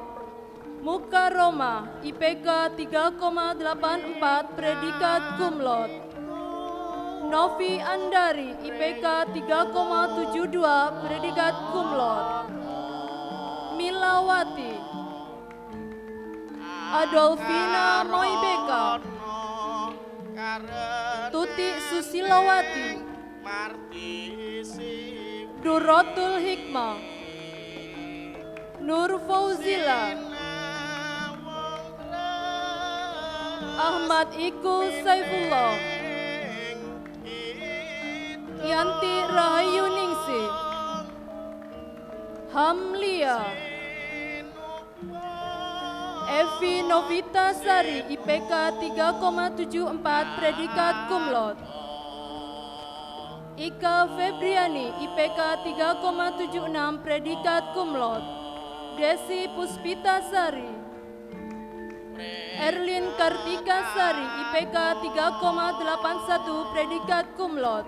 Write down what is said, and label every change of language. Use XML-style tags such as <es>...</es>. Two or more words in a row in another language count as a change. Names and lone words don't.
<id>Mukaroma, IPK 3,84 predikat</id> <la>cum laude.</la> <id>Novi Andari, IPK 3,72 predikat</id> <la>cum laude.</la> <id>Milawati, Adolfina Moibeka. Tuti Susilawati, Durotul Hikmah, Nur Fauzila, Ahmad Iku Saifullah, Yanti Rahayu Ningsi, Hamlia, Evi Novita Sari, IPK 3,74 predikat</id> <la>cum laude.</la> <id>Ika Febriani, IPK 3,76 predikat</id> <la>cum laude.</la> <id>Desi Puspita Sari, Erlin Kartika Sari, IPK 3,81 predikat</id> <la>cum laude.</la>